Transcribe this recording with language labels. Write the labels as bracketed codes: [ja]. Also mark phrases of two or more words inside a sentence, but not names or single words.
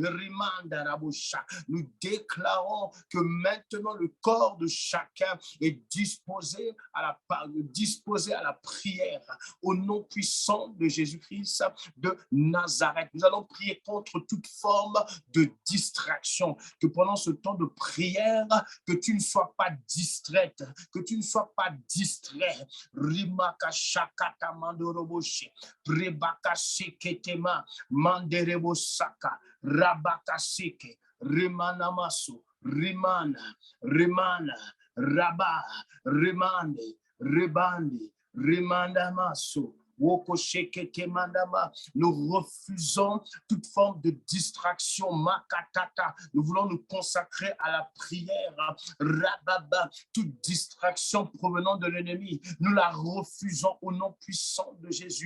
[fr] Nous déclarons que maintenant le corps de chacun est disposé à la prière au nom puissant de Jésus-Christ de Nazareth. Nous allons prier contre toute forme de distraction, que pendant ce temps de prière, que tu ne sois pas distraite, que tu ne sois pas distrait. Rimaka shakata mandoroboshe, prebaka sheketema manderebo saka, rabaka sheke, rimana maso, rimana, raba, rimande, ribande, rimanda maso. Nous refusons toute forme de distraction. Makatata. Nous voulons nous consacrer à la prière. Rababa. Toute distraction provenant de l'ennemi, nous la refusons au nom puissant de Jésus.